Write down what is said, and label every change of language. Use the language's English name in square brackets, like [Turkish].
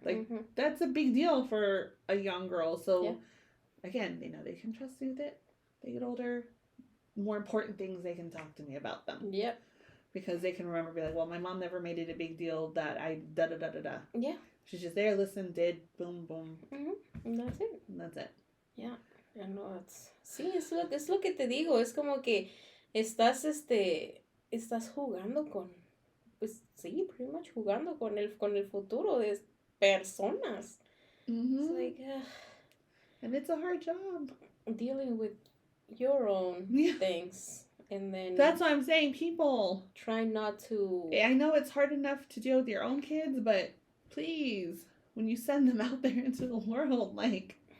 [English] Like, that's a big deal for a young girl. So, again, they know they can trust me with it. They get older. More important things, they can talk to me about them. Yep. Because they can remember, be like, well, my mom never made it a big deal that I da-da-da-da-da. Yeah. She's just there, listened, did, boom, boom. And that's it. And that's it. Yeah. I know, [Spanish] es lo que te digo. Es como que estás jugando con, pues sí, [English] pretty much [Spanish] jugando con el futuro de personas. [English] It's like, and it's a hard job. Dealing with your own things. And then that's what I'm saying, people. Try not to. I know it's hard enough to deal with your own kids, but please, when you send them out there into the world, like,